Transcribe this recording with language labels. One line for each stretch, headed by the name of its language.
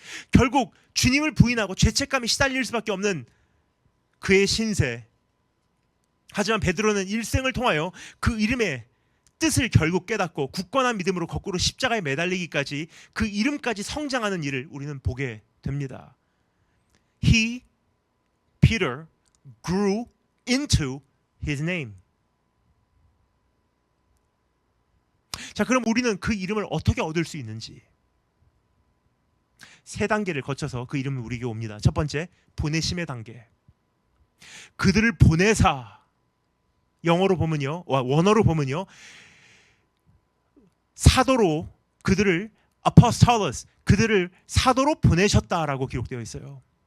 Korean: 결국 주님을 부인하고 죄책감에 시달릴 수밖에 없는 그의 신세. 하지만 베드로는 일생을 통하여 그 이름의 뜻을 결국 깨닫고 굳건한 믿음으로 거꾸로 십자가에 매달리기까지 그 이름까지 성장하는 일을 우리는 보게 됩니다.
English: He, Peter, grew into his name.
Korean: 자, 그럼 우리는 그 이름을 어떻게 얻을 수 있는지 세 단계를 거쳐서 그 이름은 우리에게 옵니다. 첫 번째, 보내심의 단계. 그들을 보내사, 영어로 보면요, 원어로 보면요, 사도로, 그들을 apostolos, 그들을 사도로 보내셨다라고 기록되어 있어요.